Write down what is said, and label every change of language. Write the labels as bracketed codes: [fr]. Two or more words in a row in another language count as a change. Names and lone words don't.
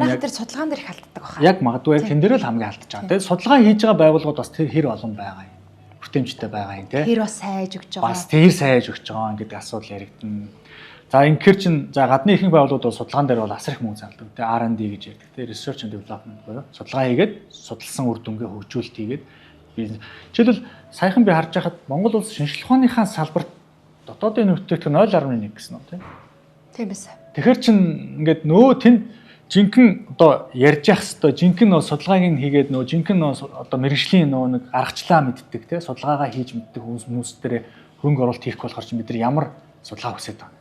[mn] яг тэр судалгаан дээр их алддаг байна. Яг магадгүй яг тэн дээр л хамгийн алдаж байгаа. Тэгээд судалгаа хийж байгаа байгууллагууд бас тэр хэр олон байгаа юм. Хүртээмжтэй байгаа юм те. Тэр бас сайж өгч байгаа. Бас тэр сайж өгч байгаа гэдэг асуудал яригдана. За ингээр чин за гадны ихэнх байгууллагууд бол судалгаан дээр бол асар их мөнгө зарладаг. Тэ R&D гэж ярьдаг. Тэ [en] research and development [mn] буюу судалгаа хийгээд судалсан үр дүнгээ хөгжүүлэлт хийгээд жишээлбэл саяхан би харж байхад Монгол улс шинжлэх ухааныхаа салбарт дотоодын нөхцөлтөд 0.1 гэсэн үү тийм байсан. Тэгэхээр чин ингээд нөө тэнд жинхэнэ одоо ярьж явах хэвээр жинхэнэ нөө судалгааг нь хийгээд нөө жинхэнэ нөө одоо мэрэгжлийн нөө нэг аргачлаа мэддэг те судалгаагаа хийж мэддэг хүмүүс дээр хөрөнгө оруулалт хийх болохоор чи бид нар ямар судалгаа хүсэж байгаа.